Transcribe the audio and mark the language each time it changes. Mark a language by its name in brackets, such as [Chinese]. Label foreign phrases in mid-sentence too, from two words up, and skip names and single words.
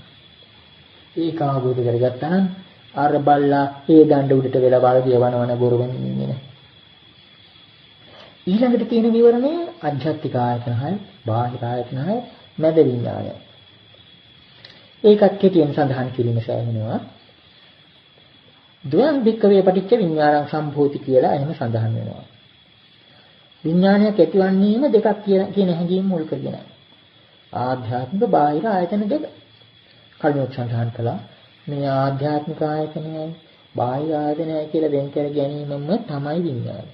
[Sinhala] ඒක අවබෝධ කරගත්තා නම් අර බල්ලා ඒ දණ්ඩ උඩට වෙලා බල කියවනවන ගොරවන්නේ නැහැ. ඊළඟට තියෙන විවරණය අධ්‍යාත්මික ආයතන 6, බාහිර ආයතන 6, මැද විඥානය. ඒකත් කෙටියෙන් සඳහන් කිරීම සෑහෙනවා. [Pali] ද්වයං වික්කවේ පටිච්ච විඥානං සම්භූති [Sinhala] කියලා එහෙම සඳහන් වෙනවා. විඥානයක් ඇතිවන්නේම දෙකක් කියන හැඟීම මුල් කරගෙන. ආධ්‍යාත්මික බාහිර ආයතන දෙක. කලින් සඳහන් කළා මේ ආධ්‍යාත්මික ආයතනයයි බාහිර ආයතනයයි කියලා වෙන් කර ගැනීමම තමයි විඥානය.